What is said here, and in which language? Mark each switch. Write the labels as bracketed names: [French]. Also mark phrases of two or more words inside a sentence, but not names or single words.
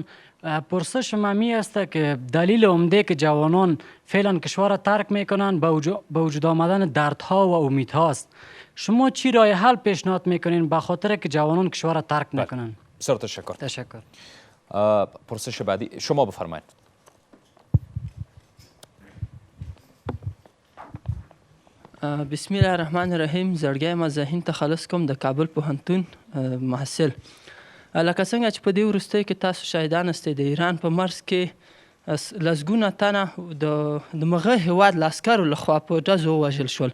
[Persian] پرسش می است که دلیل عمده که جوانان فعلا کشور را ترک میکنن به وجود آمدن دردها و امیدهاست. شما چی راه حل پیشنهاد میکنین به خاطر که جوانان کشور را ترک میکنن؟ بسیار تشکر. تشکر. پرسش بعدی شما بفرمایید. [Arabic] بسم الله الرحمن الرحیم. [Pashto] زړګی ما ذهین ته خلاص کوم د کابل پوهنتون محصل. لکه څنګه چې په دې وروستیو کې تاسو شاهدان استئ د ایران په مرز کې لسګونه تنه د مغه هیواد له عسکرو لخوا په ډزو ووژل شول.